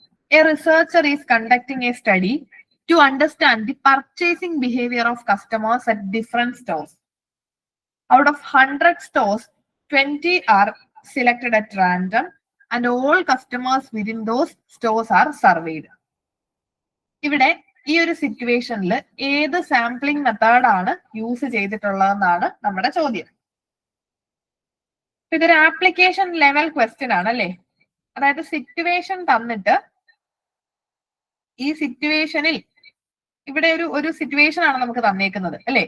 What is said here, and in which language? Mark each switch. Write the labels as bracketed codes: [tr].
[en] A researcher is conducting a study to understand the purchasing behaviour of customers at different stores. Out of 100 stores, 20 are selected at random and all customers within those stores are surveyed. [ml] ഇവിടെ ഈ ഒരു സിറ്റുവേഷനിൽ ഏത് sampling method ആണ് use ചെയ്തിട്ടുള്ളതെന്നാണ് നമ്മുടെ ചോദ്യം. ഇതൊരു application level question ആണ് അല്ലേ? അതായത് സിറ്റുവേഷൻ തന്നിട്ട് ഈ സിറ്റുവേഷനിൽ ഇവിടെ ഒരു സിറ്റുവേഷൻ ആണ് നമുക്ക് തന്നേക്കുന്നത് അല്ലെ?